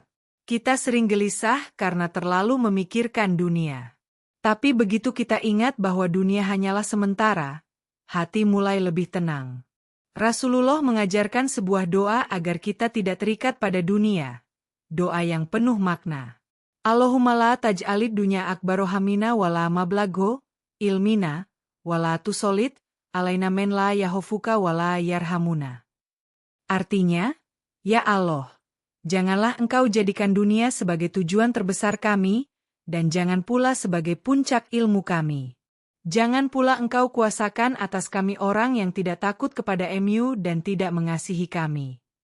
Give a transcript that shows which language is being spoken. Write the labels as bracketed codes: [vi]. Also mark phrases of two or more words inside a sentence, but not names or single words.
[id] Kita sering gelisah karena terlalu memikirkan dunia. Tapi begitu kita ingat bahwa dunia hanyalah sementara, hati mulai lebih tenang. Rasulullah mengajarkan sebuah doa agar kita tidak terikat pada dunia. Doa yang penuh makna. [ar] اللهم لا تجعل الدنيا أكبر همنا ولا مبلغ علمنا ولا تسلط علينا من لا يخافك ولا يرحمنا. [id] Artinya, ya Allah, janganlah Engkau jadikan dunia sebagai tujuan terbesar kami, dan jangan pula sebagai puncak ilmu kami. Jangan pula Engkau kuasakan atas kami orang yang tidak takut kepada-Mu dan tidak mengasihi kami.